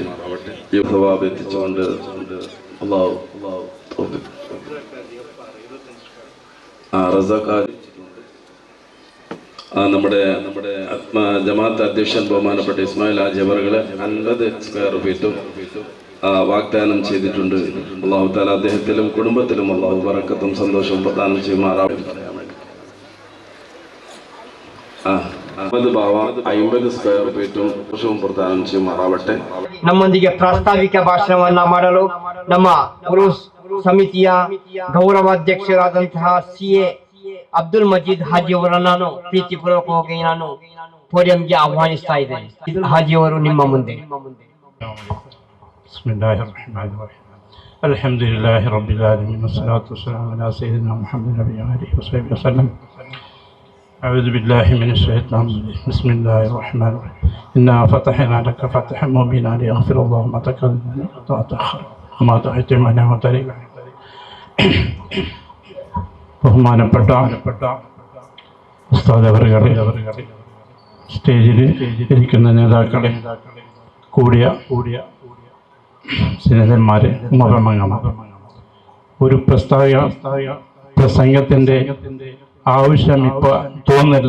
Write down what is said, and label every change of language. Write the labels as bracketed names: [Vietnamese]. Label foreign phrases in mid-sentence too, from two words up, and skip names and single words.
[Malayalam] ഈ സവാബ് എത്തിച്ചുകൊണ്ട് അല്ലാഹു നമ്മുടെ ജമാഅത്ത് അധ്യക്ഷൻ ബഹുമാനപ്പെട്ട ഇസ്മായിൽ ഹാജി അവറുകളെ 50 [English] square feet [Malayalam] വാഗ്ദാനം ചെയ്തിട്ടുണ്ട്. [Arabic] الله تعالى [Malayalam] അദ്ദേഹത്തിലും കുടുംബത്തിലും അല്ലാഹു ബർക്കത്തും സന്തോഷവും പ്രദാനം ചെയ്യുമാറാവട്ടെ. [Kannada] 50 [English] square feet [Kannada] ಪ್ರದಾನ ಮಾಡುವಟ್ಟೆ. ನಮ್ಮೊಂದಿಗೆ ಪ್ರಾಸ್ತಾವಿಕ ಭಾಷಣವನ್ನ ಮಾಡಲು ನಮ್ಮ ಉರುಸ್ ಸಮಿತಿಯ ಗೌರವಾಧ್ಯಕ್ಷರಾದಂತಹ CA ಅಬ್ದುಲ್ ಮಜೀದ್ ಹಾಜಿ ಅವರನ್ನು ನಾನು ಪ್ರೀತಿಪೂರ್ವಕವಾಗಿ ನಾನು ಪೋಡಿಯಂಗೆ ಆಹ್ವಾನಿಸ್ತಾ ಇದ್ದೇನೆ. ಹಾಜಿ ಅವರು ನಿಮ್ಮ ಮುಂದೆ. [Arabic] الحمد لله رب العالمين والصلاة والسلام على سيدنا محمد نبي عليه وسلم وسلم. أعوذ بالله من الشيطان الرجيم. بسم الله الرحمن الرحيم. إنا فتحنا لك فتحا مبينا ليغفر الله ما تقدم وتأخر وما تقدم وما تأخر. [Malayalam] ബഹുമാനപ്പെട്ട ഉസ്താദ് അവറുകളെ, സ്റ്റേജിൽ ഇരിക്കുന്ന നേതാക്കളെ, കൂടിയ സ്നേഹിതന്മാരെ, ഒരു പ്രസംഗത്തിൻ്റെ ആവശ്യം ഇപ്പോൾ തോന്നുന്നില്ല.